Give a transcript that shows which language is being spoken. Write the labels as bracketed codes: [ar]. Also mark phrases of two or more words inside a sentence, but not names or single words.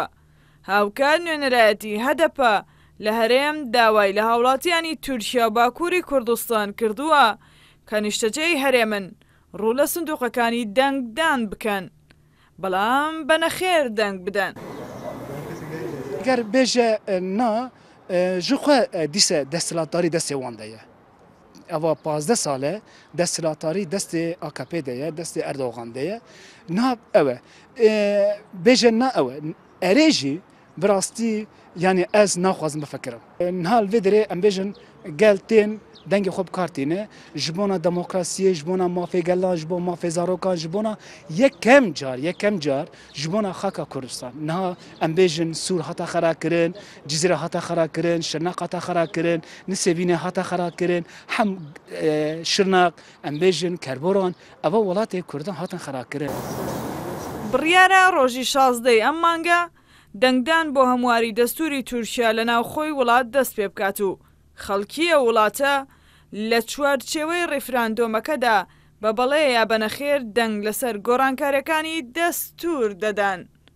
[ckb] هاوکات نوێنەرایەتی هەدەپە لە هەرێم داوای لە هاوڵاتیانی تورکیا و باکووری کوردستان کردووە کە نیشتەجێی هەرێمن ڕوو لە سندوقەکانی دەنگدان بکەن، بەڵام بەنەخێر دەنگ بدەن. [ku] گەر بێژە نا ji xwe dîse desthilatdarî destê wan de ye. Eva 15 sal e desthilatdarî destê AKP de ye, destê Erdogan de ye. Na ew e. Bêje na ew e. Erê jî bi rastî yanî ez naxwazim bifikirim. Nihal vê derê em bêjin gel tên dengê xwe bikartîne ji bona demokrasiyê, ji bona mafêgelan, ji bo mafêzarokan, ji bona yekem car ji bona xaka Kurdistan. Niha em bêjin Sûr hata xera kirin, Cizîre hata xera kirin, Şirnaq hata xera kirin, Nisêbînê hata xera kirin, hem Şirnaq em bêjin Kerboran, eva welatê Kurdan hatin xera kirin. [ckb] بڕیارە ڕۆژی 16 ئەم مانگە دەنگدان بۆ هەمواری دەستوری تورکیا لە ناوخۆی وڵات دەست پێ بکات و خەڵکی ئەو وڵاتە لە چوارچێوەی ڕێفراندۆمەکەدا بە بەڵێ یا بەنەخێر دەنگ لەسەر گۆڕانکاریەکانی دەستور دەدان.